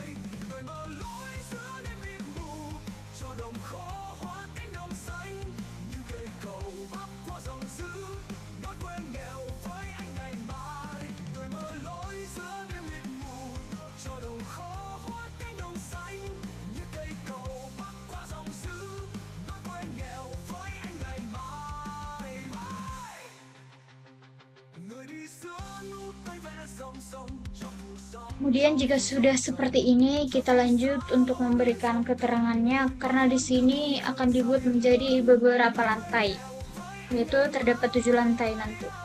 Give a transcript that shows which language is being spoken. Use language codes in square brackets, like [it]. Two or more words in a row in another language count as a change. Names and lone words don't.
[vi] Người mở lối giữa đêm mịt mù cho đồng khó hóa cánh đồng xanh, như cây cầu bắc qua dòng dữ nối quê nghèo với anh ngày mai. Người mở lối giữa đêm mịt mù cho đồng khó hóa cánh đồng xanh, như cây cầu bắc qua dòng dữ. [id] Kemudian jika sudah seperti ini, kita lanjut untuk memberikan keterangannya karena di sini akan dibuat menjadi beberapa lantai, yaitu terdapat 7 lantai nanti.